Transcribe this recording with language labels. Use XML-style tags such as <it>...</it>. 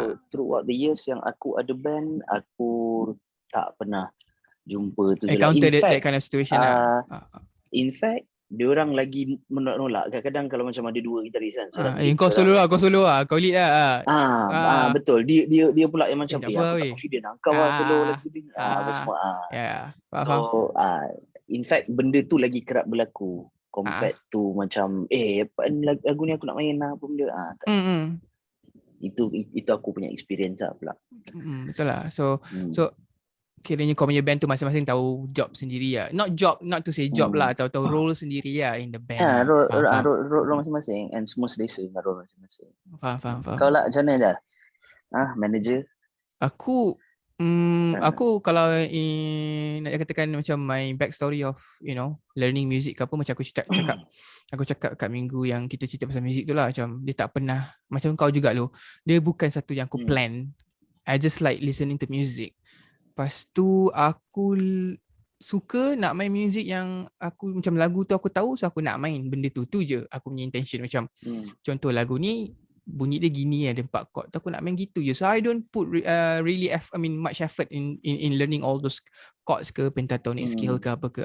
<en>Throughout the years</en> <ms>yang aku ada band, aku tak pernah jumpa tu.</ms> <en>Encounter that kind of situation lah.</en> <ms>In fact, diorang lagi menolak. Kadang-kadang kalau macam ada dua gitaris kan. Kau solo lah. Kau lead lah. Betul. Dia pula yang macam aku tak confident lah. Kau lah solo lagu tu. Apa semua. Faham. So, in fact, benda tu lagi kerap berlaku. Compared to macam, lagu ni aku nak main lah. Apa benda. Itu aku punya experience lah pula. Betul lah. So kiranya kau punya band tu masing-masing tahu job sendiri lah.</ms> <en>Not to say job lah,</en> <ms>tahu role sendiri lah</ms> <en>in the band.</en> <ms>Role masing-masing and semua selesa dengan role masing-masing. Faham. Kau lah macam mana dah? Manager? Aku kalau nak katakan macam my backstory of learning music ke apa, macam aku cakap kat minggu yang kita cerita pasal music tu lah, macam dia tak pernah macam kau juga lo. Dia bukan satu yang aku plan.</ms> <en>I just like listening to music.</en> <ms>Lepas tu aku suka nak main music yang aku macam lagu tu aku tahu, so aku nak main benda tu je aku punya intention. Macam contoh lagu ni bunyi dia gini, ada 4 chord tu aku nak main gitu je.</ms> <en>So I don't put much effort in learning all those chords</en> <ms>ke pentatonic scale ke apa ke.</ms>